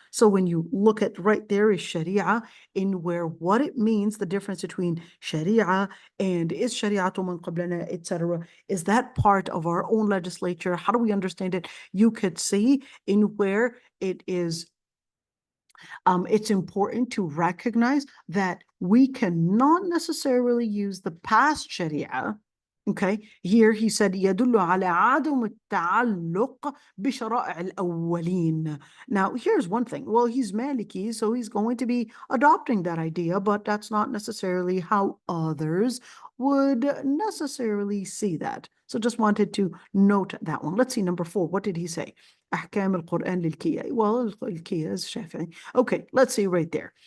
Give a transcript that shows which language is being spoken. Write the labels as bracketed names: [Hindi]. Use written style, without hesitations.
[English] So when you look at right there is Sharia, in where what it means, the difference between Sharia and is Shari'atu man qablana, etc. Is that part of our own legislature? How do we understand it? You could see in where it is it's important to recognize that we cannot necessarily use the past sharia. Okay, here he said [Arabic] يدل على عدم التعلق بشرائع الأولين. [English] Now, here's one thing. Well, he's Maliki, so he's going to be adopting that idea, but that's not necessarily how others would necessarily see that. So just wanted to note that one. Let's see, number 4. What did he say? أحكام القرآن للكيا. Well, الكيا is Shafi'i. Okay, let's see right there.